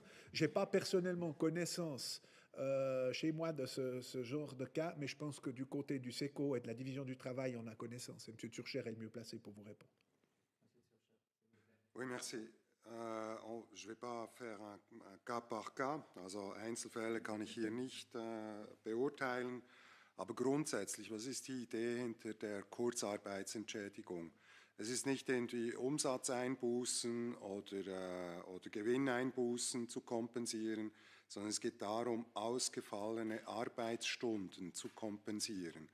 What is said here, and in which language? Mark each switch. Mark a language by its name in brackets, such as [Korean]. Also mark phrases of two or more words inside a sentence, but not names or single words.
[French] Je n'ai pas personnellement connaissance chez moi de ce genre de cas, mais je pense que du côté du SECO et de la division du travail, on a connaissance. Et M. Zürcher est le mieux placé pour vous répondre. Oui, merci. Je ne vais pas faire un Cas par Cas, [German] also Einzelfälle kann ich hier nicht beurteilen, aber grundsätzlich, was ist die Idee hinter der Kurzarbeitsentschädigung? Es ist nicht irgendwie Umsatzeinbußen oder Gewinneinbußen zu kompensieren, sondern es geht darum, ausgefallene Arbeitsstunden zu kompensieren.